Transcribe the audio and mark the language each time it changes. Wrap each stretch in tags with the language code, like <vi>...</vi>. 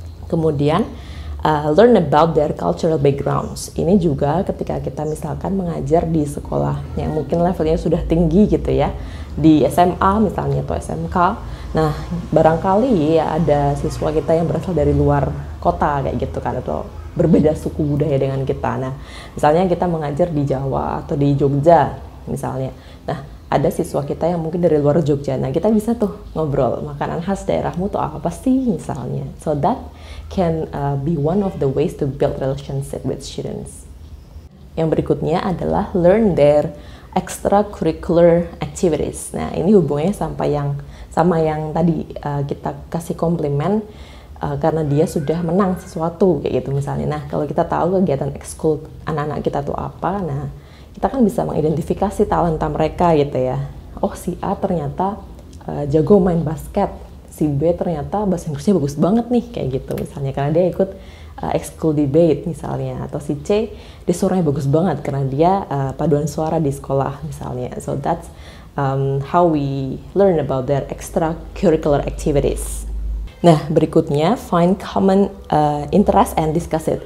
<id>Kemudian</id> <en>learn about their cultural backgrounds.</en> <id>Ini juga ketika kita misalkan mengajar di sekolah yang mungkin levelnya sudah tinggi gitu ya, di SMA misalnya atau SMK. Nah, barangkali ya ada siswa kita yang berasal dari luar kota kayak gitu kan, atau berbeda suku budaya dengan kita. Nah, misalnya kita mengajar di Jawa atau di Jogja misalnya. Nah, ada siswa kita yang mungkin dari luar Jogja. Nah, kita bisa tuh ngobrol, makanan khas daerahmu tuh apa sih misalnya.</id> <en>So that can be one of the ways to build relationship with students.</en> <id>Yang berikutnya adalah</id> <en>learn their extracurricular activities.</en> <id>Nah, ini hubungannya sama yang tadi kita kasih komplimen karena dia sudah menang sesuatu kayak gitu misalnya. Nah, kalau kita tahu kegiatan ekskul anak-anak kita tuh apa, nah kita kan bisa mengidentifikasi talenta mereka gitu ya. Oh, si A ternyata jago main basket, si B ternyata bahasa Inggrisnya bagus banget nih kayak gitu misalnya, karena dia ikut ekskul debate misalnya. Atau si C, dia suaranya bagus banget karena dia paduan suara di sekolah misalnya.</id> <en>So that's how we learn about their extracurricular activities.</en> <id>Nah, berikutnya</id> <en>find common interest and discuss it.</en>